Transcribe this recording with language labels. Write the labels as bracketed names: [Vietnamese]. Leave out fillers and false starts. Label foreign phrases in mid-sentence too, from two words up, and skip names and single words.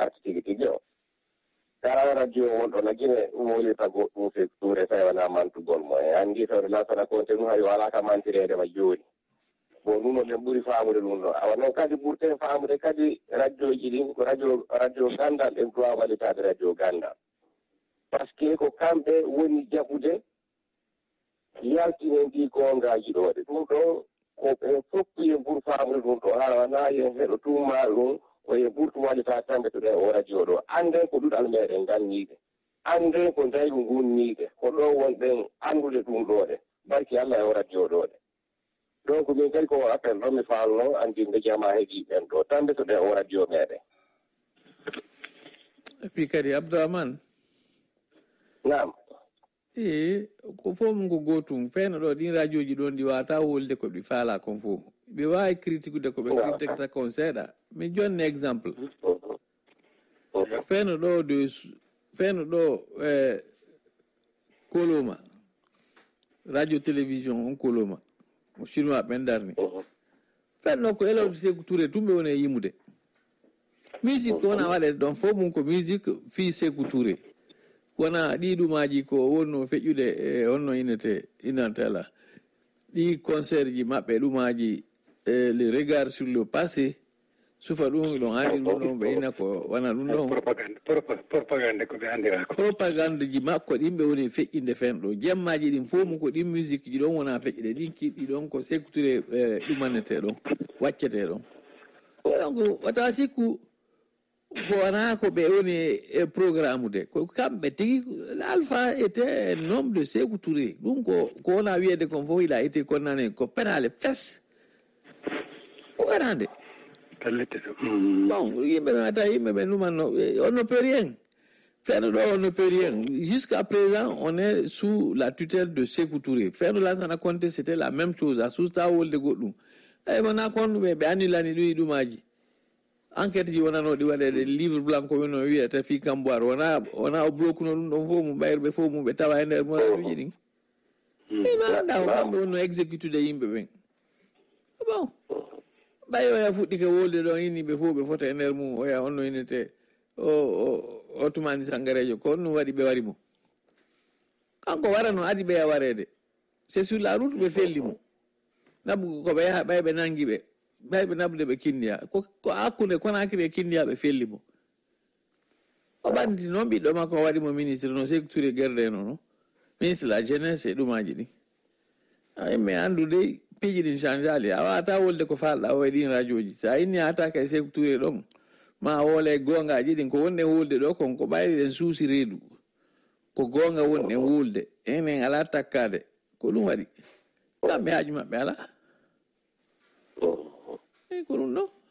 [Fula] arti tigi tigi o kala radio wonɗo no Guinée wolirta goɗɗum Sékou Touré tawi wona mantugol mo e anndi tawde lansana konte ɗum hay wala ka mantirede ma jooni bon ɗum ɓen ɓuri faamude ɗum ɗo awa noon kadi ɓurten faamude kadi radio ji ɗin ko radio gandal ɗen dowa wallitade radio gandal [French] par ce que [Fula] ko kamɓe woni jaɓude yaltinen ɗi gongaji ɗo de ɗum ɗo ko ɓen fof yen ɓuuri faamude ɗum ɗo haa wona yen heɗo tumaɗo ɗum oyen ɓurtu wallitade tamɓe to ɗen o radio ɗo anden ko ɗuɗal meɗen ganniɗe anden ko daygu gunniɗe ko ɗo wonɗen anndude ɗum ɗo de barki Allah e o radio ɗo de donc min kadi ko appel ɗon mi faalno andinde jama heeɗi ɓen ɗo tambe to ɗen o radio meɗen [French] et puis [Fula] kadi Abdourahmane nam ko fof mum ko gootum feeno ɗo ɗin radio ji ɗon ɗi wawata wolde ko ɗi faala kon fof ɓe wawi critiquede ko ɓe critiqueta kon seeɗa mi jonni exemple feeno ɗo Koloma radio télévision on Koloma chinois ɓen darni feeno ko elewde Sékou Touré tumɓe woni e yimude musique ko wona waɗede ɗon fof mum ko musique fi Sékou Touré wona ɗi ɗumaji ko wonno feƴƴude e honno inatela ɗi concert ji maɓɓe ɗumaji [French] le regard sur le passé [Fula] sufa ɗum ɗon andi ɗum ɗon ɓe ina ko wona ɗum ɗon propagande ko ɓe andira ko propagande ji makko ɗin ɓe woni feƴƴinde fen ɗo jemmaji ɗin fof mum ko ɗin musique ji ɗon wona feƴƴide ɗin kiɗɗi ɗon ko Sékou Touré ɗumanete ɗon waccete ɗon donc wata sikku ko wona ko ɓe woni e [French] programme de [Fula] ko kamɓe tigi [French] l'alpha était un homme de Sékou Touré [Fula] ɗum ko wona wiyede kon fof [French] il a été condamné [Fula] ko penale fes ko fenande bon yimɓe ɓe mata yimɓe ɓe numanno [French] on ne peut rien faire [Fula] ɗo [French] on ne peut rien jusqu'à présent on est sous la tutelle de Sékou Touré Ferro Lansana Conté c'était la même chose [Fula] a susta wolde goɗɗum wona kon ɓe annilani ɗum ɗumaji enquête ji wonanoɗi waɗede [French] livre blanc [Fula] ko wino wiyata fi Camboire wona o blokuno ɗum ɗon fof mum ɓayreɓe fof mum ɓe tawa e nder moraduji ɗin ino anda ko kamɓe wonno exécutude yimɓe ɓen bon ɓay oya fuɗɗi ke wolde ɗon yimɓe fof ɓe fota e nder mum oya onno inete o tumani Sangarejo ko ɗum waɗi ɓe wari mo kanko warano adi ɓeya warede [French] c'est sur la route [Fula] ɓe felli mo nabu ko ɓe yaha ɓay ɓe nangi ɓe ɓayɓe nabude ɓe kindiya ko hakkude Conakry e kindiya ɓe felli mo o ɓandi noon ɓiɗɗo makko o waɗimo ministre no Sékou Touré gerdeno no [French] ministre de la jeunesse [Fula] e ɗumaji ɗi yimɓe andude piiji ɗin change ali a wawata wolde ko falɗa o e ɗin radio ji sa inni a ataka e Sékou Touré ɗon ma woole gongaji ɗin ko wonɗen wolde ɗo kon ko ɓayri ɗen suusi reedu ko gonga wonɗen wolde enen ala takkade ko ɗum waɗi kamɓe haaju maɓɓe ala eyi ko ɗum ɗo